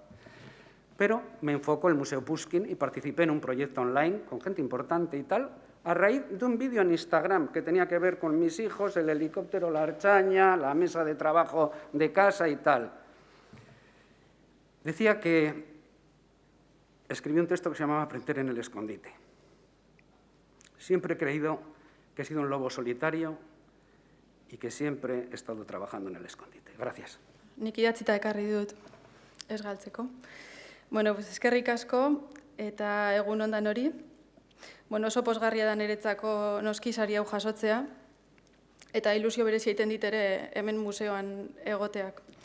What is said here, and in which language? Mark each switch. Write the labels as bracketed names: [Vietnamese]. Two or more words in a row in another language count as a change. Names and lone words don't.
[Spanish] Pero me enfocó el Museo Pushkin y participé en un proyecto online con gente importante y tal, a raíz de un vídeo en Instagram que tenía que ver con mis hijos, el helicóptero, la archaña, la mesa de trabajo de casa y tal. Decía que escribí un texto que se llamaba Aprender en el escondite. Siempre he creído que he sido un lobo solitario y que siempre he estado trabajando en el escondite. Gracias. [Basque] Nik idatzita ekarri dut, ez galtzeko. [Spanish] Bueno, pues [Basque] eskerrik asko eta egun ondan hori. Bueno, oso pozgarria da niretzako noski sari hau jasotzea eta ilusio berezia egiten dit ere hemen museoan egoteak.